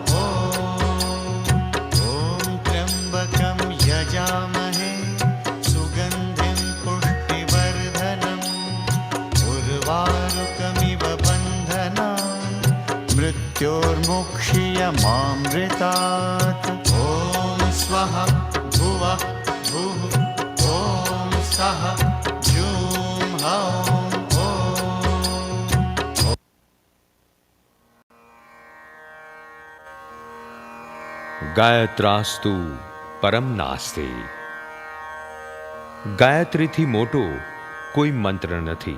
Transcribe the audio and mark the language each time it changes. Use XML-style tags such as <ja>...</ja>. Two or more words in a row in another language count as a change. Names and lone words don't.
<sa>ॐ त्र्यम्बकं यजामहे सुगन्धिं पुष्टिवर्धनम् उर्वारुकमिव बन्धनान् मृत्योर्मुक्षीयमामृतात् ॐ स्वाहा भुवः भुः ॐ सः जूं हौं ગાયત્રાસ્તુ પરમ નાસ્તિ.</sa> <gu>ગાયત્રીથી મોટો કોઈ મંત્ર નથી.</gu>